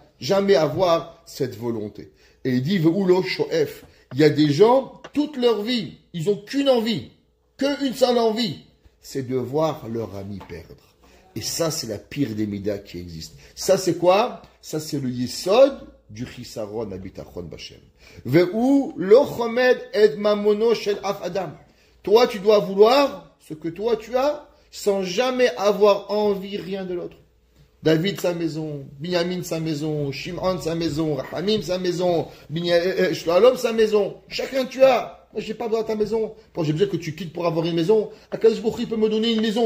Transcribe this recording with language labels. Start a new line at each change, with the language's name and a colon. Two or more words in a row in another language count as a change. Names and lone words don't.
French: Jamais avoir cette volonté. Et il dit,
Hebrew: והוא לא שואף.
French: Il y a des gens, toute leur vie, ils n'ont qu'une envie, qu'une seule envie, c'est de voir leur ami perdre. Et ça, c'est la pire des midas qui existent. Ça, c'est quoi? Ça, c'est le yesod du
Hebrew: חסרון הביטחון בה. והוא לא חומד את ממונו של אף אדם.
French: Toi, tu dois vouloir ce que toi tu as, sans jamais avoir envie rien de l'autre. David sa maison, Binyamin sa maison, Shimon sa maison, Rahamim sa maison, Shalom sa maison. Chacun tu as. Moi, j'ai pas besoin de ta maison. Quand j'ai besoin que tu quittes pour avoir une maison,
Hebrew: הקדוש ברוך הוא
French: peut me donner une maison.